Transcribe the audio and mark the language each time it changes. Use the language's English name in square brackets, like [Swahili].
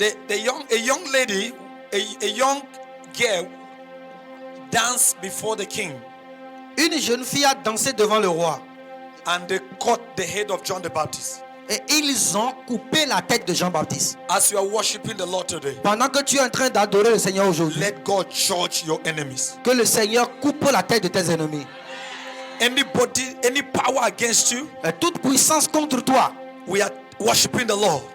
[English] A young lady, a young girl danced before the king. [French] Une jeune fille a dansé devant le roi. [English] And they cut the head of John the Baptist. [French] Et ils ont coupé la tête de Jean-Baptiste. [English] As you are worshiping the Lord today, [French] pendant que tu es en train d'adorer le Seigneur aujourd'hui, [English] let God judge your enemies. [French] Que le Seigneur coupe la tête de tes ennemis. [English] Anybody, any power against you, [French] toute puissance contre toi, [English] we are worshiping the Lord.